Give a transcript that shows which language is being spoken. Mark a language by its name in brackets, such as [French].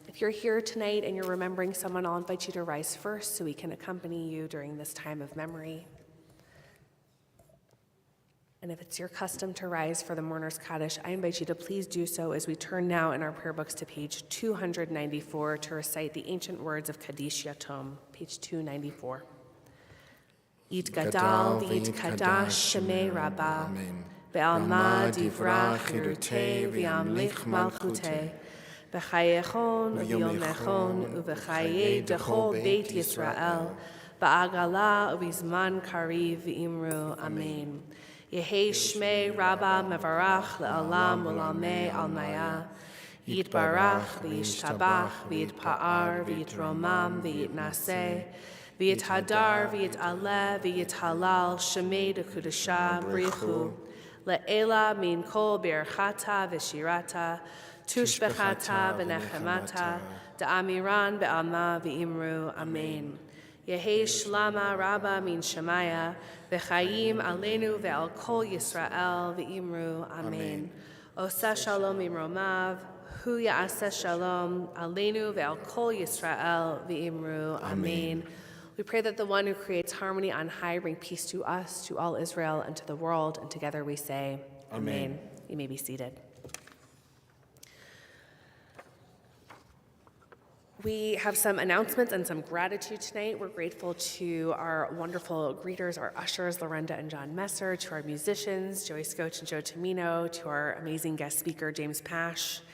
[English] If you're here tonight and you're remembering someone, I'll invite you to rise first so we can accompany you during this time of memory. And if it's your custom to rise for the Mourner's Kaddish, I invite you to please do so as we turn now in our prayer books to page 294 to recite the ancient words of Kaddish Yatom, page 294. [Aramaic] יתגדל ויתקדש שמי רבה, בעלמא דברה חירותי וימליך מלכותי, בחייכון וביומכון ובחיי דכל בית ישראל, בעגלה ובזמן קריב ואמרו אמן. יהי שמי רבה מברך לעולם ולעולמי עלמיה, יתברך וישתבח ויתפאר ויתרומם ויתנשא, ויתהדר ויתעלה ויתהלל שמי דקודשה בריחו, לעילה מן כל ברכתה ושירתה, תושבחתה ונחמתה, דאמירן בעלמא ואמרו אמן. יהי שלמה רבה מן שמיה, וחיים עלינו ועל כל ישראל ואמרו אמן. [Hebrew] עושה שלום ממרומיו, הוא יעשה שלום עלינו ועל כל ישראל ואמרו amen. [English] We pray that the one who creates harmony on high bring peace to us, to all Israel, and to the world, and together we say, Amen. You may be seated. We have some announcements and some gratitude tonight. We're grateful to our wonderful greeters, our ushers, Lorenda and John Messer, to our musicians, Joey Scotch and Joe Tomino, to our amazing guest speaker, James Pash.